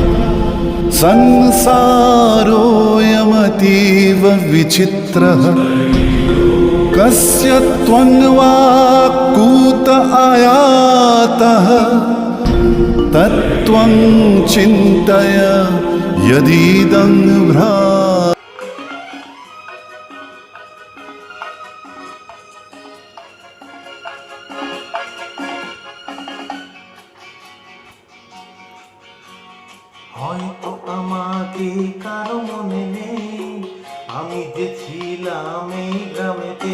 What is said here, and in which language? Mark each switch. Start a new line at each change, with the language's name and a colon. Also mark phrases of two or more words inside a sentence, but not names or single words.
Sanskrit: संसारोऽयमतीव विचित्रः कस्य त्वं वा कूत आयातः तत्त्वं चिन्तय यदीदं भ्रा।
Bangla: হয়তো আমাকে কারো মনে নেই, আমি যে ছিলাম এই গ্রামেতে।